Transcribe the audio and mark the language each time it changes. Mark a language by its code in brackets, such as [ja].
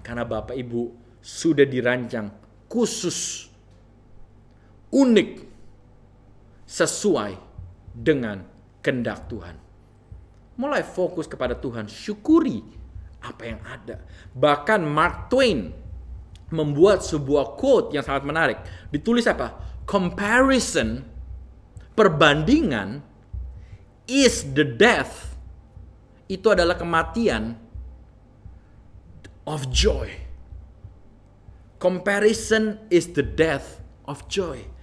[id] Karena Bapak Ibu sudah dirancang khusus, unik, sesuai dengan kehendak Tuhan. Mulai fokus kepada Tuhan, syukuri apa yang ada. Bahkan Mark Twain membuat sebuah quote yang sangat menarik. Ditulis apa? [en] Comparison, perbandingan, is the death. [id] Itu adalah kematian of joy. [en] Comparison is the death of joy.